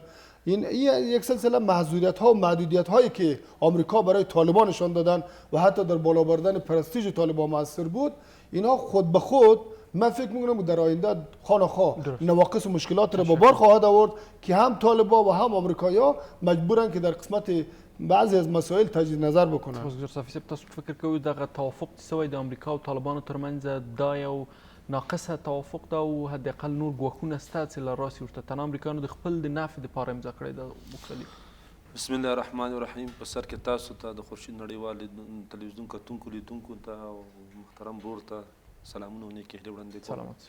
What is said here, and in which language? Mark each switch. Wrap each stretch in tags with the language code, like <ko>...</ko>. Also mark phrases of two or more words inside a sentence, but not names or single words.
<fa>این یک سلسله محدودیت‌ها و معدودیت‌هایی که آمریکا برای طالبان نشان دادن و حتی در بالا بردن پرستیژ طالبان موثر بود، اینا خود به خود من فکر می‌کنم در آینده خانه‌خواه نواقص و مشکلات را به بار خواهد آورد که هم طالبان و هم آمریکایی‌ها مجبورن که در قسمت بعضی از مسائل تجدید نظر بکنن.</fa> <ps>وزیر صافی صاحب، تاسو فکر کوئ دغه توافق چې سوی د امریکا او طالبانو ترمنځ دا یو ناقصه توافق ده او حداقل نور ګواښونه سته چې له راسې ورته تنها امریکایانو د خپل د نفع دپاره امضا کړی ده مختلف.</ps> <ar>بسم الله الرحمن الرحیم.</ar> <ps>په سر کې تاسو ته د خورشید نړیوال تلویزیون کتونکو لیدونکو ته او محترم ورور ته سلامونه او نیکې هیلې وړاندې کوم.</ps>